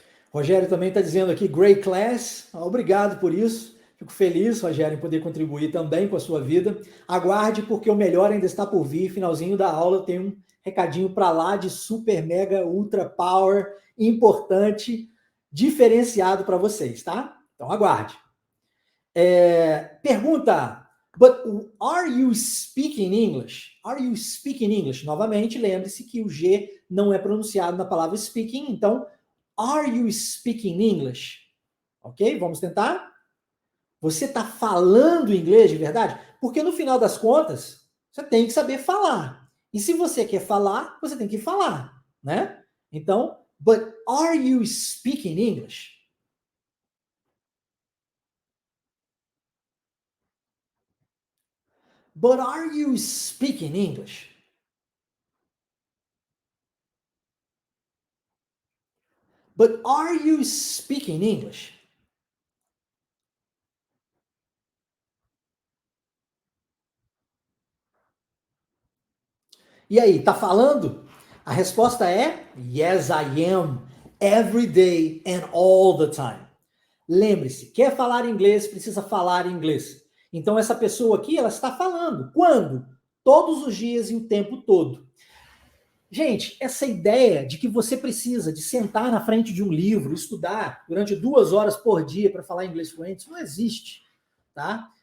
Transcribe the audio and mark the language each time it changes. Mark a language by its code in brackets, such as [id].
[pt] Rogério também está dizendo aqui, [en] great class, [pt] obrigado por isso. Fico feliz, Rogério, em poder contribuir também com a sua vida. Aguarde, porque o melhor ainda está por vir. Finalzinho da aula tem um recadinho para lá de super, mega, ultra power, importante, diferenciado para vocês, tá? Então aguarde. Pergunta, [en] but are you speaking English? Are you speaking English? [pt] Novamente, lembre-se que o G não é pronunciado na palavra speaking, então, [en] are you speaking English? [pt] Ok? Vamos tentar? Você está falando inglês de verdade? Porque no final das contas, você tem que saber falar. E se você quer falar, você tem que falar, né? Então, [en] but are you speaking English? But are you speaking English? But are you speaking English? [pt] E aí, tá falando? A resposta é [en] yes, I am. Every day and all the time. [pt] Lembre-se, quer falar inglês, precisa falar inglês. Então essa pessoa aqui, ela está falando. Quando? Todos os dias e o tempo todo. Gente, essa ideia de que você precisa de sentar na frente de um livro, estudar durante 2 horas por dia para falar inglês fluente, isso não existe, tá?